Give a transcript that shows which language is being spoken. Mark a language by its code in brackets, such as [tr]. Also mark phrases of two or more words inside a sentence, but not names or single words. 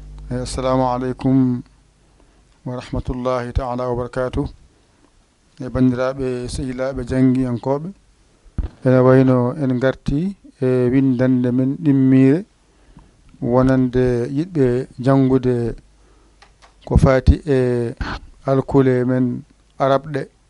[ar] Eh, السلام عليكم ورحمة الله تعالى وبركاته. [ff] E bandiraɓe, sehilaaɓe, janggiyankoɓe. Ene wayno en garti e windande men ɗimmire wonande yiɗɓe jangude ko fati e alkule men arabɗe.